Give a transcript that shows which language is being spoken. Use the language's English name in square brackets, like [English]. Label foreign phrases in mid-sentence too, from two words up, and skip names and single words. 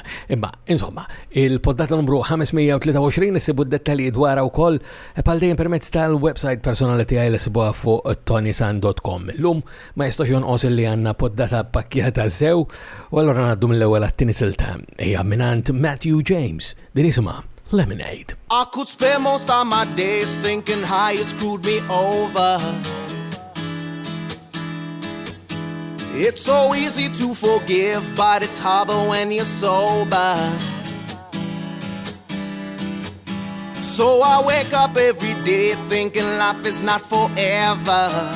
[Maltese] Imma insomma, il-poddata numru 523 issibu d-dettalji dwarha wkoll bħal dejjem permezz tal-website personali tiegħi li sibuha fuq ToniSant.com. Illum ma jistax jonqos li għandna poddata pakkjata sew u allura ngħaddu mill-ewwel għat-tieni silta hija minant Matthew James. Din isimha Lemonade. [English] I could spend most of my days thinking how you screwed me over. It's so easy to forgive, but it's harder when you're sober. So I wake up every day thinking life is not forever.